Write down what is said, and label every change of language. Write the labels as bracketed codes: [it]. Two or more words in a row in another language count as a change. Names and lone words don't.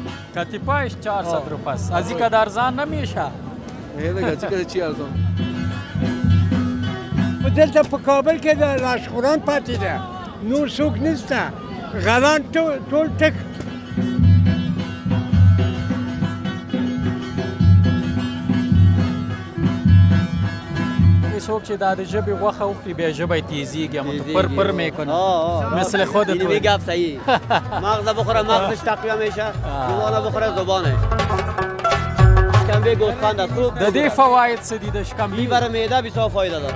[fa] کتیپایش 400 روپه است. از این که ارزان نمیشه. دیگه چی چی ارزان؟ [ps] دلته په کابل کې د لاشخوران پاتې ده نور څوک نشته غلان ټول ټک څوک چې دا د ژبې غوښه وخوري بیا ژبه یې تیزیږي [fa] پر پر میکنه مثل خودت این میگه صحیح مغز بخوره مغزش تقویه میشه زبانه بخوره زبانش شکمبه گوسفند است [ps] د دې فواید څه دي د شکمبې [fa] این برای معده بسیار فایده داره